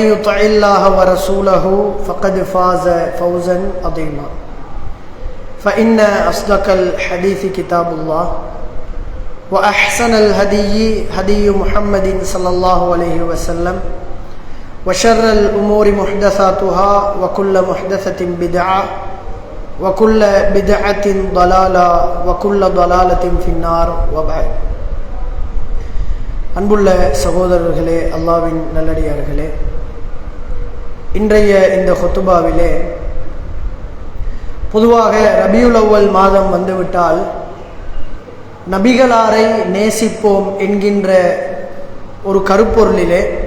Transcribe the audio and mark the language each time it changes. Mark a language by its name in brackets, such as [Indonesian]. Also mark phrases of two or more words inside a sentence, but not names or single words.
[Arabic] يطع الله ورسوله فقد فاز فوزا عظيما فإن أصدق الحديث كتاب الله وأحسن الهدي هدي محمد صلى الله عليه وسلم وشر الأمور محدثاتها وكل محدثة بدعة وكل بدعة ضلالة وكل ضلالة في النار وبعد [Tamil] அன்புள்ள சகோதரர்களே, அல்லாஹ்வின் நல்லடியார்களே, இன்றைய இந்த ஹுத்துபாவிலே பொதுவாக ரபியுல் அவ்வல் மாதம் வந்துவிட்டால் நபிகளாரை நேசிப்போம் என்கின்ற ஒரு கருப்பொருளிலே